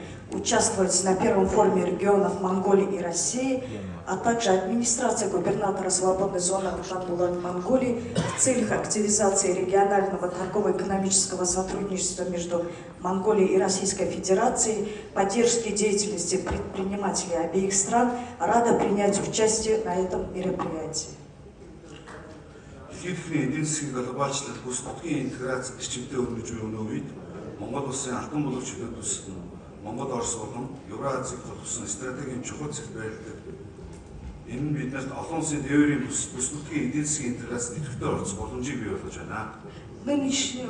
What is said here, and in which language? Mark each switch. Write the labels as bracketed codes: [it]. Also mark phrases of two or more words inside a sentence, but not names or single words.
[ru] участвовать на первом форуме регионов Монголии и России, а также администрации губернатора Свободной зоны Алтан-Булак Монголии в целях активизации регионального торгово-экономического сотрудничества между Монголией и Российской Федерацией, поддержки деятельности предпринимателей обеих стран, рада принять участие на этом мероприятии. [mn] Ихэвчлэн эдийн засгийн глобалчлал бүс нутгийн интеграц гэрчмтэй өрнөж буй өнөө үед Монгол улсын алтан булаг чөлөөт төсөл нь Монгол Орос болон Евразийг тулгуурласан стратегийн чухал зэрэг байрладаг. Энэ нь биднэрт олон улсын тээврийн бүс нутгийн эдийн засгийн интеграц нэвтрэлтэд оролцох боломжийг бий болгож байна.